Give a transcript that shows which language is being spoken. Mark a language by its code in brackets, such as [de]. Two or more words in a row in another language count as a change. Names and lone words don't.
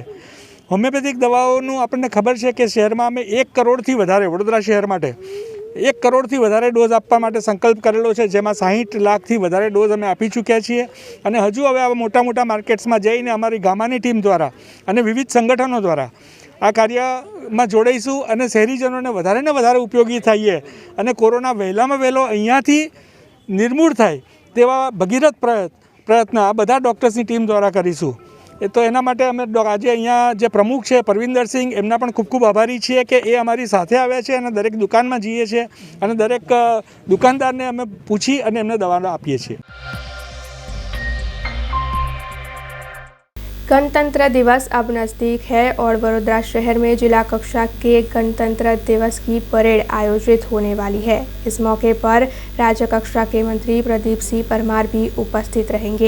[gu] હોમિયોપેથિક દવાઓનું આપણે ખબર છે કે શહેરમાં અમે 1 કરોડથી વધારે વડોદરા શહેર માટે 1 કરોડથી વધારે ડોઝ આપવા માટે સંકલ્પ કરેલો છે, જેમાં 60 લાખથી વધારે ડોઝ અમે આપી ચૂક્યા છીએ અને હજુ હવે આ મોટા મોટા માર્કેટ્સમાં જઈને અમારી ગામાની ટીમ દ્વારા અને વિવિધ સંગઠનો દ્વારા આ કાર્યમાં જોડાઈશું અને શહેરીજનોને વધારે ને વધારે ઉપયોગી થઈએ અને કોરોના વહેલામાં વહેલો અહીંયાથી નિર્મૂળ થાય તેવા ભગીરથ પ્રયત્ન આ બધા ડૉક્ટર્સની ટીમ દ્વારા કરીશું। તો એના માટે અમે આજ અહીંયા જે પ્રમુખ હૈ પરવિંદર સિંહ એમના પણ ખૂબ ખૂબ આભારી છીએ કે એ અમારી સાથે આવ્યા છે અને દરેક દુકાનમાં જીએ છે અને દરેક દુકાનદારને અમે પૂછી અને એમને દવા આપીએ છીએ। [hi] गणतंत्र दिवस अब नज़दीक है और वडोदरा शहर में जिला कक्षा के गणतंत्र दिवस की परेड आयोजित होने वाली है। इस मौके पर राज्य कक्षा के मंत्री प्रदीप सिंह परमार भी उपस्थित रहेंगे।